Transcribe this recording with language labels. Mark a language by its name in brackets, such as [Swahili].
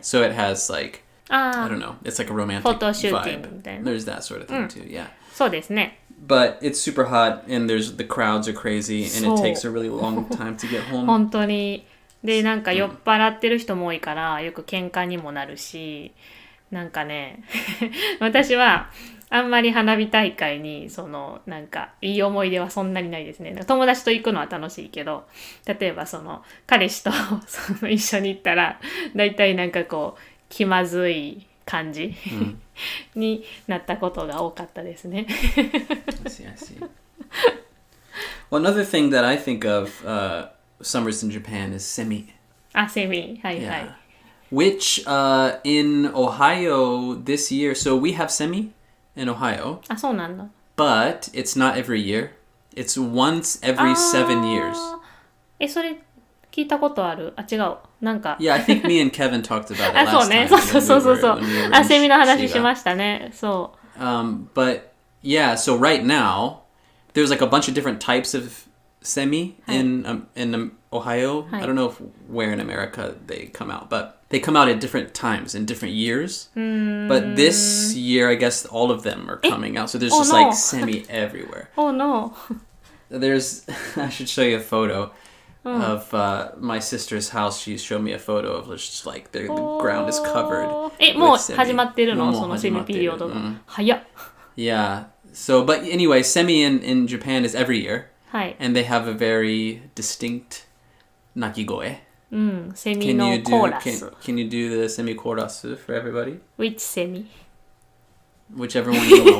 [English] So it has like I don't know. It's like a romantic vibe. There's that sort of thing too. Yeah. [Japanese] そうですね。 [English] But it's super hot and the crowds are crazy and it takes a really long time to get home. [Japanese] 本当に。で、なんか酔っ払ってる人も多いから、よく喧嘩にもなるし、なんかね、私はあんまり花火大会に、なんかいい思い出はそんなにないですね。友達と行くのは楽しいけど、例えば彼氏と一緒に行ったら、だいたいなんかこう、気まずい感じ、になったことが多かったですね。 [English] I see. Well, another thing that I think of summers in Japan is semi. [Japanese] Semi. はいはい。 [English] Which in Ohio this year, so we have semi in Ohio. [Japanese] そうなんだ。 [English] But it's not every year. It's once every 7 years. [Japanese] それ聞いたことある。違う。なんか。 [English] Yeah, I think me and Kevin talked about it last time. [Japanese] そうね。そう。セミの話しましたね。そう。 [English] But yeah, so right now, there's like a bunch of different types of semi in Ohio. I don't know where in America they come out, but they come out at different times in different years. But this year, I guess all of them are coming out. So there's just like semi everywhere. Oh no. I should show you a photo of my sister's house. She showed me a photo of just like the ground is covered. [Japanese] もう始まってるのそのセミピリオドが。早っ。 [English] Yeah. So, but anyway, semi in Japan is every year. And they have a very distinct nakigoe. [Japanese] セミのコーラス。 [English] Can you do the semi chorus for everybody? Which semi? Whichever one you want.